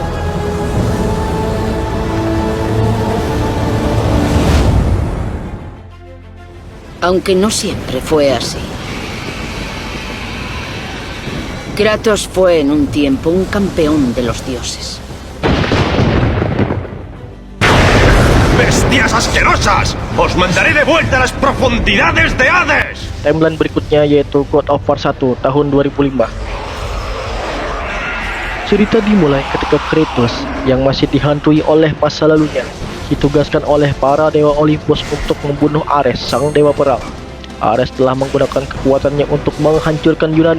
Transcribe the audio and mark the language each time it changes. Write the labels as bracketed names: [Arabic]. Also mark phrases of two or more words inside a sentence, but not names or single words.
[Spanish] Aunque no siempre fue así. Kratos fue en un tiempo un campeón de los dioses. ¡Bestias asquerosas! ¡Os mandaré de vuelta a las profundidades de Hades! [Indonesian] Timeline berikutnya yaitu God of War 1 tahun 2005. Cerita dimulai ketika Kratos yang masih dihantui oleh masa lalunya ditugaskan oleh para dewa Olympus untuk membunuh Ares, sang dewa perang. Ares telah menggunakan kekuatannya untuk menghancurkan Yunani.